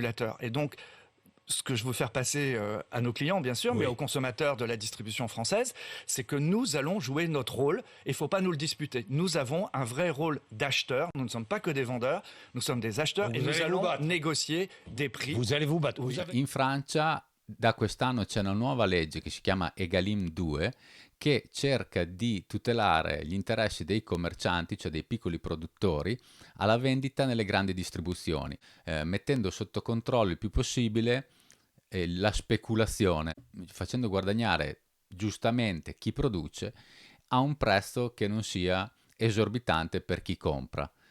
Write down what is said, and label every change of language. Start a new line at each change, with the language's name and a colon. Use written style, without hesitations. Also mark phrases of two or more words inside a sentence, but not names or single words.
French: Et donc, ce que je veux faire passer à nos clients, bien sûr, mais aux consommateurs de la distribution française, c'est que nous allons jouer notre rôle et il ne faut pas nous le disputer. Nous avons un vrai rôle d'acheteur. Nous ne sommes pas que des vendeurs, nous sommes des acheteurs et nous allons négocier des prix. Vous allez vous battre.
Italian: In Francia da quest'anno c'è una nuova legge che si chiama Egalim 2 che cerca di tutelare gli interessi dei commercianti, cioè dei piccoli produttori, alla vendita nelle grandi distribuzioni, mettendo sotto controllo il più possibile la speculazione, facendo guadagnare giustamente chi produce a un prezzo che non sia esorbitante per chi compra.